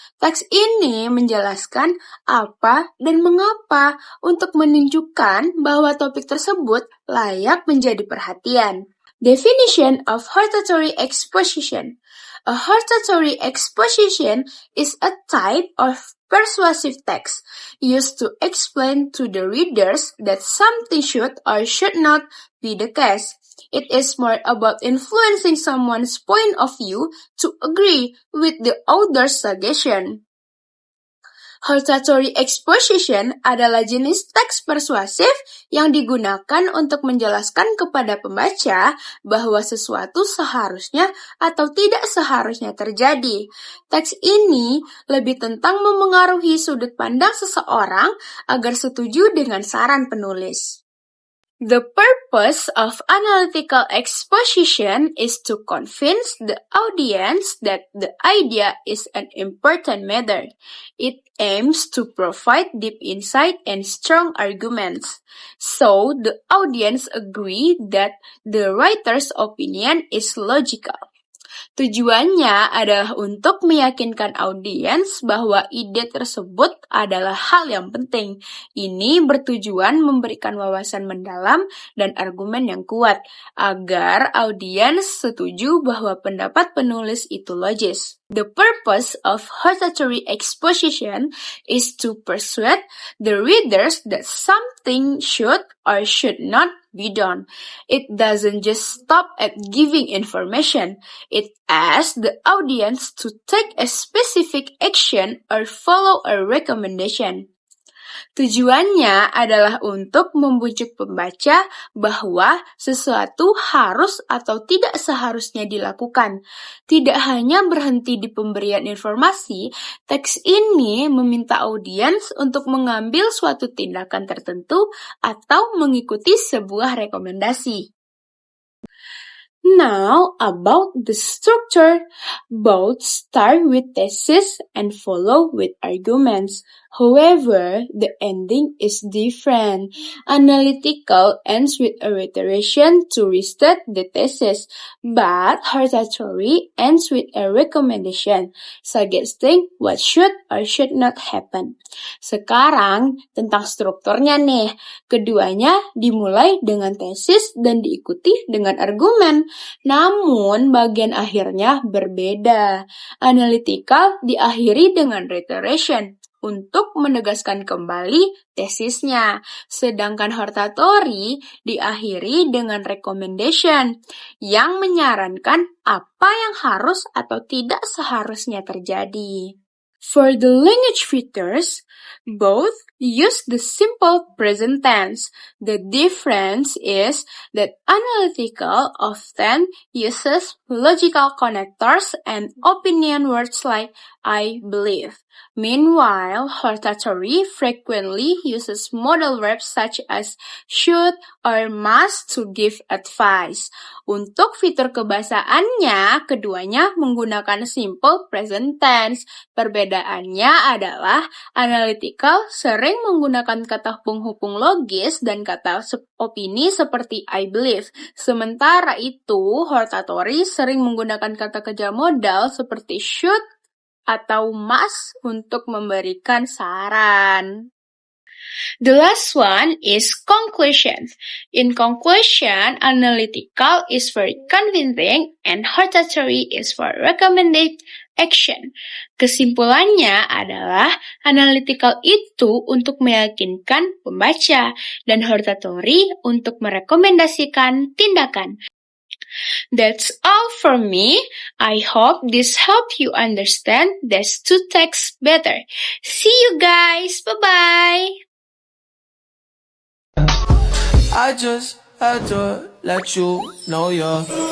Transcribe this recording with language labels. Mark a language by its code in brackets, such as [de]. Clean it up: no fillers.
[id] Teks ini menjelaskan apa dan mengapa untuk menunjukkan bahwa topik tersebut layak menjadi perhatian. [en] Definition of hortatory exposition. A hortatory exposition is a type of persuasive text used to explain to the readers that something should or should not be the case. It is more about influencing someone's point of view to agree with the author's suggestion. [id] Hortatory exposition adalah jenis teks persuasif yang digunakan untuk menjelaskan kepada pembaca bahwa sesuatu seharusnya atau tidak seharusnya terjadi. Teks ini lebih tentang memengaruhi sudut pandang seseorang agar setuju dengan saran penulis. [en] The purpose of analytical exposition is to convince the audience that the idea is an important matter. It aims to provide deep insight and strong arguments, so the audience agree that the writer's opinion is logical. [id] Tujuannya adalah untuk meyakinkan audiens bahwa ide tersebut adalah hal yang penting. Ini bertujuan memberikan wawasan mendalam dan argumen yang kuat, agar audiens setuju bahwa pendapat penulis itu logis. [en] The purpose of hortatory exposition is to persuade the readers that something should or should not be done. It doesn't just stop at giving information. It asks the audience to take a specific action or follow a recommendation. [id] Tujuannya adalah untuk membujuk pembaca bahwa sesuatu harus atau tidak seharusnya dilakukan. Tidak hanya berhenti di pemberian informasi, teks ini meminta audiens untuk mengambil suatu tindakan tertentu atau mengikuti sebuah rekomendasi. [en] Now, about the structure, both start with thesis and follow with arguments. However, the ending is different. Analytical ends with a reiteration to restate the thesis, but hortatory ends with a recommendation, suggesting what should or should not happen. [id] Sekarang, tentang strukturnya nih. Keduanya dimulai dengan tesis dan diikuti dengan argumen. Namun, bagian akhirnya berbeda. Analytical diakhiri dengan reiteration untuk menegaskan kembali tesisnya, sedangkan hortatory diakhiri dengan recommendation yang menyarankan apa yang harus atau tidak seharusnya terjadi. [en] For the language features, both use the simple present tense. The difference is that analytical often uses logical connectors and opinion words like I believe. Meanwhile, hortatory frequently uses modal verbs such as should or must to give advice. [id] Untuk fitur kebahasaannya, keduanya menggunakan simple present tense. Perbedaannya adalah analytical sering menggunakan kata penghubung logis dan kata opini seperti [en] I believe. [id] Sementara itu, hortatory sering menggunakan kata kerja modal seperti should atau must untuk memberikan saran. [en] The last one is conclusion. In conclusion, analytical is for convincing and hortatory is for recommended action. [id] Kesimpulannya adalah analytical itu untuk meyakinkan pembaca dan hortatory untuk merekomendasikan tindakan. [en] That's all for me. I hope this helped you understand these two texts better. See you guys. Bye-bye. I just had to let you know you're